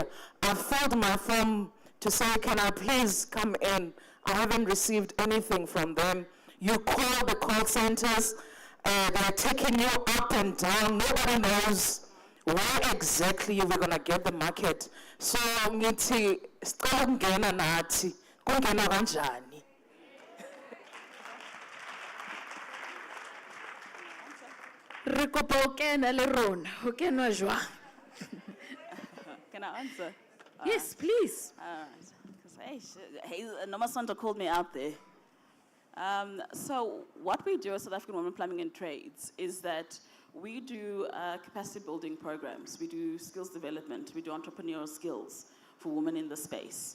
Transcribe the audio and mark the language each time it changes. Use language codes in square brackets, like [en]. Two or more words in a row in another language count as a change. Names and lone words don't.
[en] I filled my form to say, can I please come in? I haven't received anything from them. You call the call centers, they're taking you up and down. Nobody knows where exactly you were going to get the market. So, [zu] ngithi sicela ukungena nathi, kungena kanjani? [st] Re kopa o kene le rona. Ho kenwa jwang? [en] Can I answer? Yes, please. Because Nomasonto called me out there. So what we do as South African Women Plumbing and Trades is that we do capacity building programs. We do skills development. We do entrepreneurial skills for women in the space.